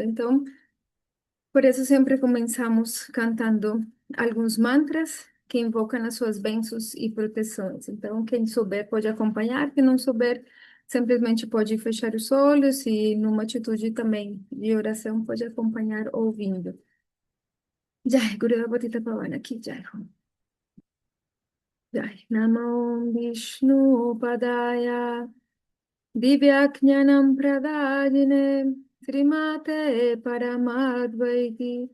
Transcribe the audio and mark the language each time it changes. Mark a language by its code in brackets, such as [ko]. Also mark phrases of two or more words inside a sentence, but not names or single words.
[pt] Então, por isso, sempre começamos cantando alguns mantras que invocam as suas bênçãos e proteções. Então, quem souber pode acompanhar, quem não souber, simplesmente pode fechar os olhos e, numa atitude também de oração, pode acompanhar ouvindo. [hi] Jai Guru Patita Pavana ki jai ho. [sa] Jai Namo Vishnu Padaya Divyaknyanam Pradajine Srimate Paramadvaiti